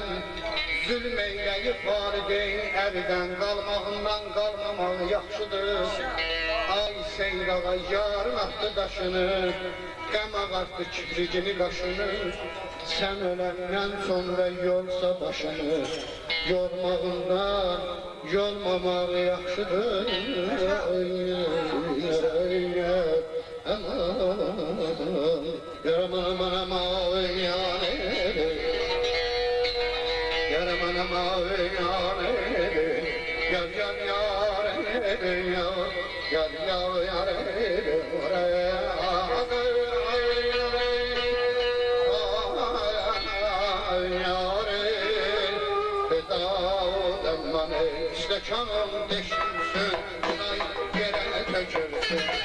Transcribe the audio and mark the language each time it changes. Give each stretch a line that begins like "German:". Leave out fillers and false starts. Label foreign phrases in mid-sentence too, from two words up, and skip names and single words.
Azerbaijani: Zülm eyləyib valideyn əridən, qalmağından qalmamaq yaxşıdır. Ay seyr ağa yarın atdı daşını, qəm ağartdı kipricini qaşını. Sən öləndən sonra yolsa başını, yormağından yolmamaq yaxşıdır. Aman, yaraman aman aman yani, yaraman aman yani, yar yar yar yar yar
Turkish: İstekanım deşilsin, ay yere tökülsün.